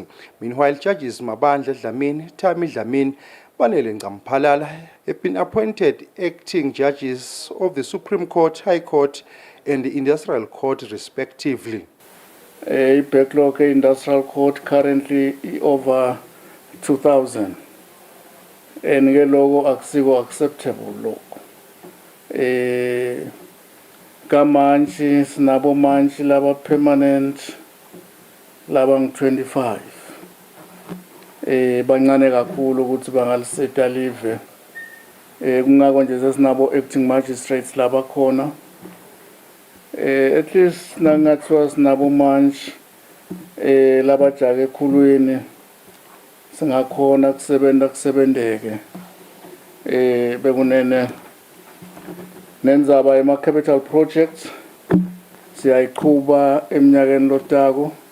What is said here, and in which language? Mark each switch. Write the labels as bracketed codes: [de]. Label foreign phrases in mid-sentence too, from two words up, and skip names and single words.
[en] Meanwhile, Judges Mabandla Dlamini, Tami Dlamini, Banele Ngamphalala have been appointed acting judges of the Supreme Court, High Court and the Industrial Court respectively. A backlog Industrial Court currently over 2,000. [ss] And ke logo akusiko acceptable lokho kamanchi sinabo manchi laba permanent laba ngu-25 bancane kakhulu ukuthi bangaliseta live kungako nje sesinabo [en] acting magistrates [ss] laba khona [en] at least [ss] nangathiwa sinabo manchi laba jake ekhulwini singakhona kusebendeke bekunene nenzaba ema [en] capital projects [ss] siyayiqhuba eminyakeni lotako